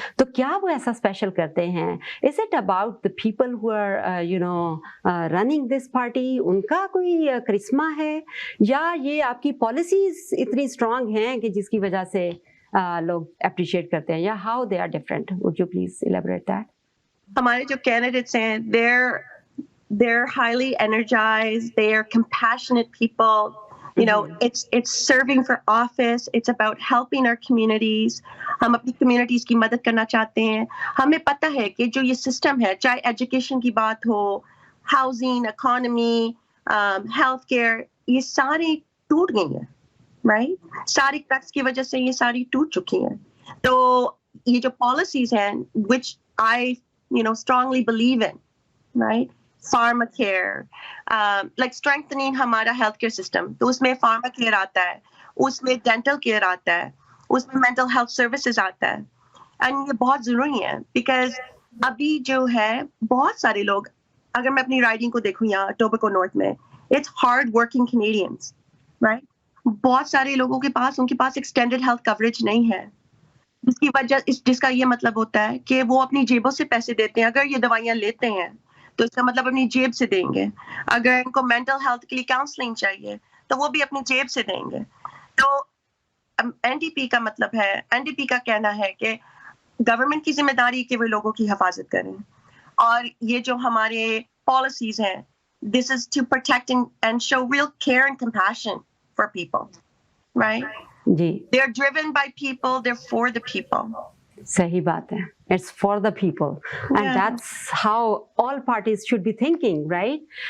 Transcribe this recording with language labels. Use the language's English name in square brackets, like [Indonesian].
[Hindi] तो क्या वो ऐसा स्पेशल करते हैं? [English] is it about the people who are running this party, [Hindi] उनका कोई करिश्मा है, या ये आपकी पॉलिसीज इतनी स्ट्रांग हैं कि जिसकी वजह से लोग अप्रिशिएट करते हैं, या [English] How they are different? Would you please elaborate that? [Hindi] हमारे जो कैंडिडेट्स हैं [English] they're highly energized, they're compassionate people. It's serving for office, it's about helping our communities. [Hindi] हम अपनी communities की मदद करना चाहते हैं। हमें पता है कि जो ये system है, चाहे education की बात हो, housing, economy, healthcare, ये सारी टूट गई हैं, right? सारी cuts की वजह से ये सारी टूट चुकी हैं। तो ये जो [English] policies हैं, which I strongly believe in, right? [Hindi] Pharmacare, like strengthening हमारा healthcare system, तो उसमें pharmacare आता है, उसमें dental care आता है, उसमें mental health services आता है, and ये बहुत ज़रूरी है because अभी जो है बहुत सारे लोग, अगर मैं अपनी riding को देखूँ यहाँ Etobicoke North में, [English] it's hard working Canadians, right? [Hindi] बहुत सारे लोगों के पास उनके पास extended health coverage नहीं है, जिसका ये मतलब होता है कि वो अपनी जेबों से पैसे देते हैं। अगर ये दवाइयाँ लेते हैं तो इसका मतलब अपनी जेब से देंगे। अगर इनको मेंटल हेल्थ के लिए काउंसलिंग चाहिए तो वो भी अपनी जेब से देंगे। तो एनडीपी का मतलब है, एनडीपी का कहना है कि गवर्नमेंट की जिम्मेदारी कि वो लोगों की हिफाजत करें, और ये जो हमारे पॉलिसीज हैं, [English] this is to protect and show real care and compassion for people, [Hindi] right? Ji, [English] they are driven by people, they're for the people. [Hindi] सही बात है, [English] it's for the people, and that's how all parties should be thinking, right?